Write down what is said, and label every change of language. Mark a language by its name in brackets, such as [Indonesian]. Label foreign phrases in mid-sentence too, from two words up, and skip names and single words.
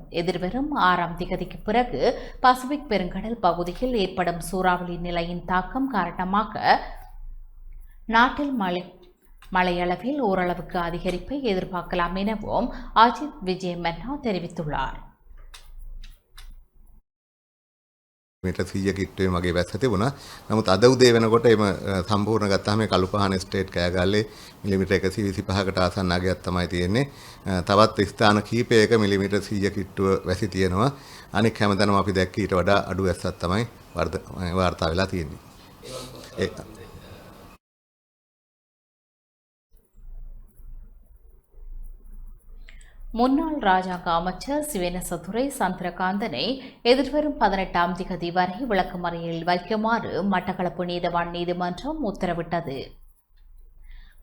[Tamil] எதிர்வரும் 6ஆம் தேதிக்கு பிறகு பசிபிக் பெருங்கடல் பகுதியில் ஏற்படும் சூறாவளி நிலையின் தாக்கம் காரணமாக நாட்டில் மழையளவில் ஓரளவுக்கு அதிகரிப்பை எதிர்பார்க்கலாம் எனவும் அஜித் விஜய் மன்னா தெரிவித்துள்ளார். [Sinhala] මීට 100 කිට්ටුවේ මගේ වැස්ස තිබුණා. නමුත් අද උදේ වෙනකොට එම සම්පූර්ණ ගත්තාම කළුපහන ස්ටේට් කෑගල්ලේ මිලිමීටර් 125කට ආසන්න අගයක් තමයි තියෙන්නේ. තවත් ස්ථාන කිහිපයක මිලිමීටර් 100 කිට්ටුව වැසි තියෙනවා. අනික හැමදාම අපි දැක්ක ඊට වඩා අඩු වැස්සක් තමයි වාර්තා වෙලා තියෙන්නේ. [Tamil] முன்னாள் ராஜாங்க அமைச்சர் சிவேனசதுரை சந்திரகாந்தனை எதிர்வரும் 18ஆம் தேதி வரை விளக்கமறியலில் வைக்குமாறு மட்டக்களப்பு நீதவான் நீதிமன்றம் உத்தரவிட்டது.